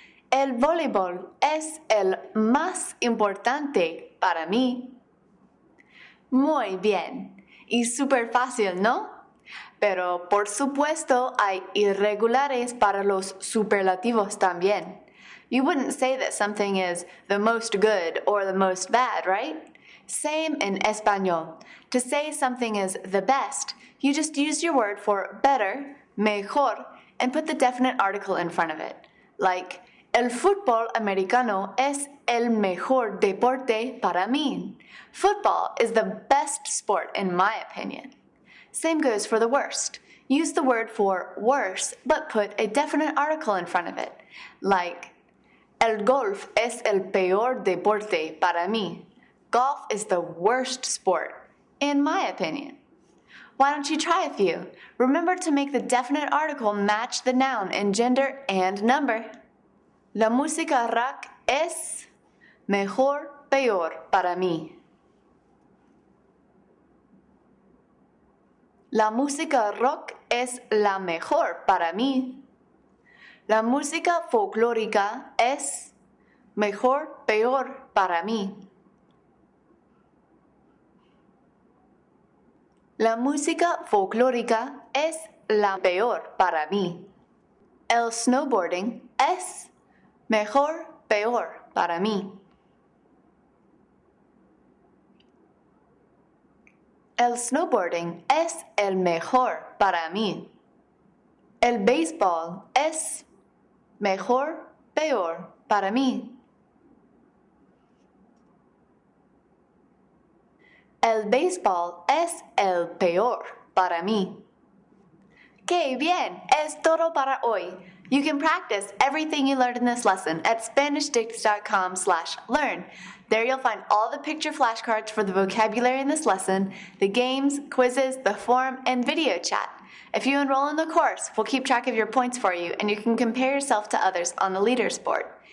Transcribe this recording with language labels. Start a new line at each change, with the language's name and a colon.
Spanish: El voleibol es el más importante para mí. Muy bien. Y súper fácil, ¿no? Pero por supuesto hay irregulares para los superlativos también.
English: You wouldn't say that something is the most good or the most bad, right? Same in Español. To say something is the best, you just use your word for better, mejor, and put the definite article in front of it.
Spanish: Like, el fútbol americano es el mejor deporte para mí.
English: Football is the best sport in my opinion. Same goes for the worst. Use the word for worse, but put a definite article in front of it.
Spanish: Like, el golf es el peor deporte para mí.
English: Golf is the worst sport, in my opinion. Why don't you try a few? Remember to make the definite article match the noun in gender and number.
Spanish: La música rock es mejor, peor para mí. La música rock es la mejor para mí. La música folclórica es mejor, peor para mí. La música folclórica es la peor para mí. El snowboarding es mejor, peor para mí. El snowboarding es el mejor para mí. El béisbol es mejor, peor para mí. El béisbol es el peor para mí. ¡Qué bien! Es todo para hoy.
English: You can practice everything you learned in this lesson at SpanishDict.com/learn. There you'll find all the picture flashcards for the vocabulary in this lesson, the games, quizzes, the form, and video chat. If you enroll in the course, we'll keep track of your points for you, and you can compare yourself to others on the leaders board.